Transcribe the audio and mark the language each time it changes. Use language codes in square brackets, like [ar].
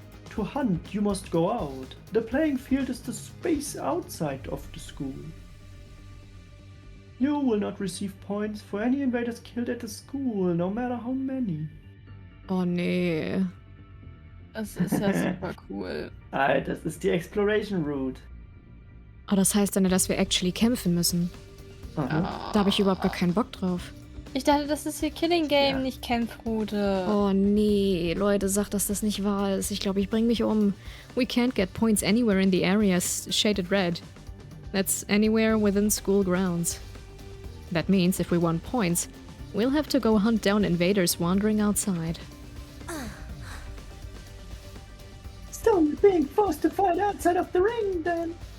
[en] To hunt, you must go out. The playing field is the space outside of the school. You will not receive points for any invaders killed at the school, no matter how many. [de] oh nee. Das ist ja super cool. Das ist die Exploration Route. Oh, das heißt dann, dass wir [en] actually [de] kämpfen müssen. Aha. Da habe ich überhaupt gar keinen Bock drauf. Ich dachte, das ist hier Killing Game, Ja. nicht Kämpfroute. Oh nee, Leute, sagt, dass das nicht wahr ist. Ich glaube, ich bringe mich um. [en] We can't get points anywhere in the areas shaded red. That's anywhere within school grounds. That means if we want points, we'll have to go hunt down invaders wandering outside. Stop being forced to fight outside of the ring, then.